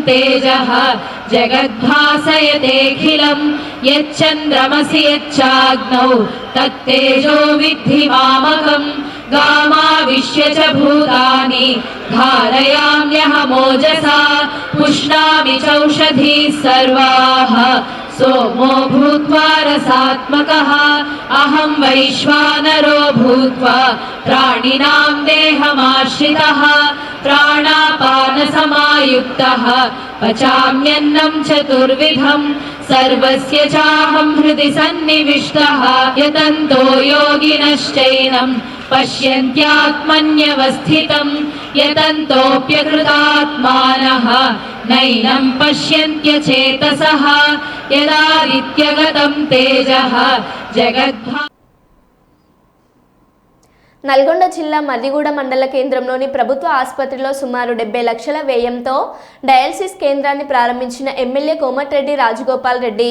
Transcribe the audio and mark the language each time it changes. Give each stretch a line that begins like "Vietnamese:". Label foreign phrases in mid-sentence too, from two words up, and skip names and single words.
Sanskrit: తేజః జగద్భాసయతేఖిలం యచ్చంద్రమసి యచ్చాగ్నౌ తత్తేజో విద్ధి మామకం గామావిశ్య చ భూతాని ధారయామ్యహమోజసా పుష్ణామి చౌషధీః సర్వాః सोमो भूत्वा रसात्मकः अहं वैश्वानरो भूत्वा प्राणिनां देहमाश्रितः प्राणापानसमायुक्तः पचाम्यन्नं चतुर्विधं सर्वस्य चाहं हृदि सन्निविष्टः यतन्तो योगिनश्चैनं पश्यन्त्यात्मन्यवस्थितं यतन्तोऽप्यकृतात्मानः नैनं पश्यन्त्यचेतसः यदादित्यगतं तेजः जगद्भा
Telugu: నల్గొండ జిల్లా మర్రిగూడ మండల కేంద్రంలోని ప్రభుత్వ ఆసుపత్రిలో సుమారు 70 లక్షల వ్యయంతో డయాలసిస్ కేంద్రాన్ని ప్రారంభించిన ఎమ్మెల్యే కోమటిరెడ్డి రాజగోపాల్ రెడ్డి.